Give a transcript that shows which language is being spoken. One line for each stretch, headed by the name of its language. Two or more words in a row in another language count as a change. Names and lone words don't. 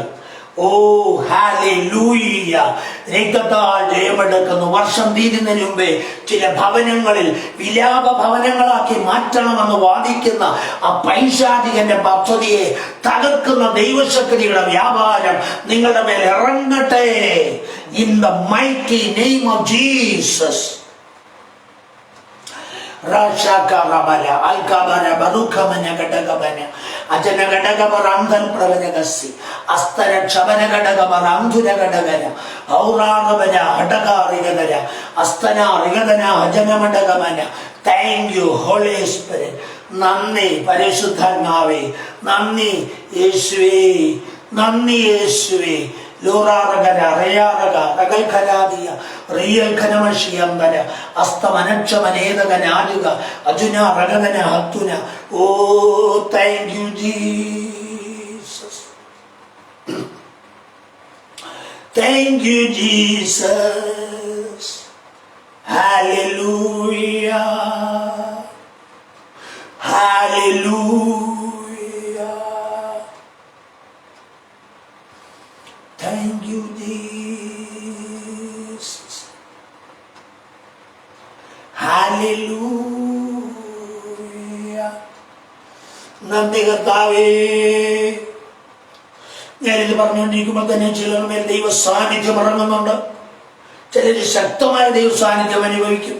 Malayalam: ഓ ഹല്ലേലൂയ! രക്തത്താൽ ജയമെടുക്കുന്നു. വർഷം തീരുന്നതിന് മുമ്പേ ചില ഭവനങ്ങളിൽ വിലാപ ഭവനങ്ങളാക്കി മാറ്റണമെന്ന് വാദിക്കുന്ന ആ പൈശാചികന്റെ പദ്ധതിയെ തകർക്കുന്ന ദൈവശക്തിയുടെ വ്യാപാരം നിങ്ങളുടെ മേൽ ഇറങ്ങട്ടെ.
English: In the mighty name of Jesus. Rashakarabala, Alkabara, Barukamana Gadagabana, Ajana Gadagabar Andan Pravanagasi, Astara Chabanagadabar Andura Gadagana, Aura Rabana, Hadaga Rigadana, Astana Rigadana, Ajana Madagamana. Thank you, Holy Spirit.
Malayalam: നന്ദി, പരിശുദ്ധാത്മാവേ, നന്ദി, യേശുവാ, നന്ദി, യേശുവാ. Luraragara, Rayaraga, Ragal Karadia, Real Kanamashiyambara, Astamanachamanaga, Ajuna, Ragana, Hatuna.
English: Oh, thank you, Jesus. Thank you, Jesus. Hallelujah. Hallelujah. Thank you, Jesus. Hallelujah.
Malayalam: നന്ദി കർത്താവേ. ഞാനിത് പറഞ്ഞുകൊണ്ടിരിക്കുമ്പോൾ തന്നെ ചിലർ മേൽ ദൈവ സാന്നിധ്യം ഇറങ്ങുന്നുണ്ട്. ചിലർ ശക്തമായ ദൈവ സാന്നിധ്യം അനുഭവിക്കും.